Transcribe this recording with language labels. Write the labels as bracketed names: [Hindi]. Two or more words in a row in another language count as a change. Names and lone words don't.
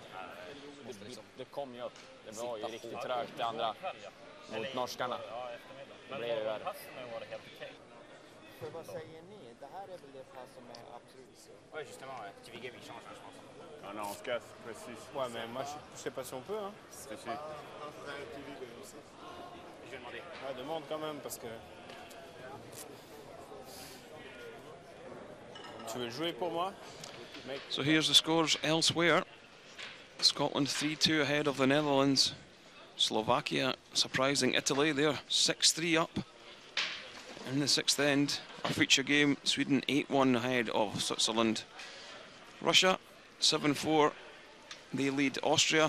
[Swedish] Det kom ju upp. Det var ju riktigt trögt det andra mot norskarna. Det blev ju värre. Får jag bara säga ni, det här är väl det pass som är absolut så. [French] Ouais, justement, tu veux gagner, change, je pense. Ah non, on se casse, précis. Ouais, mais moi, je sais pas si on peut, hein. Si, si. Je vais demander. Ouais, demande quand même, parce que... Tu veux jouer pour moi? [English] So here's the scores elsewhere. Scotland 3-2 ahead of the Netherlands. Slovakia surprising Italy. They're 6-3 up in the 6th end. Our feature game, Sweden 8-1 ahead of Switzerland. Russia 7-4. They lead Austria.